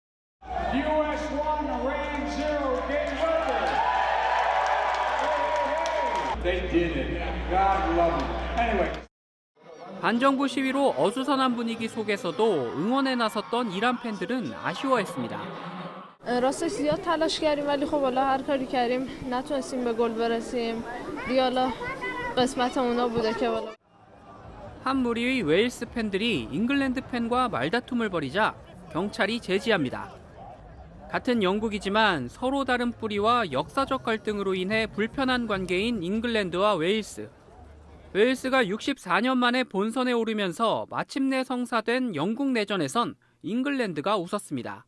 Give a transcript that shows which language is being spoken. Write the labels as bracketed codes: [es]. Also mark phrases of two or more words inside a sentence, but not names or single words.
[ko] 반정부 시위로 어수선한 분위기 속에서도 응원에 나섰던 이란 팬들은 아쉬워했습니다. [fa] راستش زیاد تلاش کردیم ولی خب حالا هر کاری کردیم نتونستیم به گل برسیم. دیگه حالا قسمت اونا بوده که حالا [ko] 한 무리의 웨일스 팬들이 잉글랜드 팬과 말다툼을 벌이자 경찰이 제지합니다. 같은 영국이지만 서로 다른 뿌리와 역사적 갈등으로 인해 불편한 관계인 잉글랜드와 웨일스. 웨일스가 64년 만에 본선에 오르면서 마침내 성사된 영국 내전에선 잉글랜드가 웃었습니다.